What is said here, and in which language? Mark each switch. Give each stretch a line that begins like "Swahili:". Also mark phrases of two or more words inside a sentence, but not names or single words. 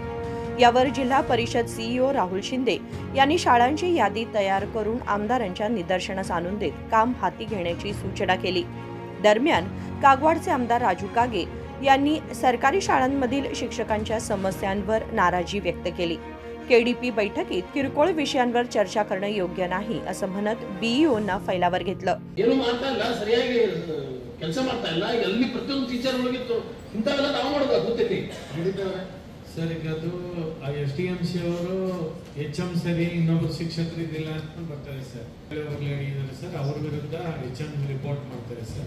Marathi: यावर जिल्हा परिषद सीईओ राहुल शिंदे यांनी शाळांची यादी तयार करून आमदारांच्या निदर्शनास आणून देत काम हाती घेण्याची सूचना केली। दरम्यान कागवाडचे आमदार राजू कागे यांनी सरकारी शाळांमधील शिक्षकांच्या समस्यांवर नाराजी व्यक्त केली। केडीपी बैठकीत किरकोळ विषयांवर चर्चा करणं योग्य नाही असं म्हणत बीईओना फैलावर घेतलं।
Kannada: ಸರ್ ಈಗ ಅದು SDMC ಅವರು HM ಸರಿ ಇನ್ನೊಬ್ಬರು ಶಿಕ್ಷಕರು ಇದಿಲ್ಲ ಅಂತ ಬರ್ತಾರೆ ಸರ್, ಹೇಳಿದ್ದಾರೆ ಸರ್, ಅವ್ರ ವಿರುದ್ಧ HM ರಿಪೋರ್ಟ್ ಮಾಡ್ತಾರೆ ಸರ್।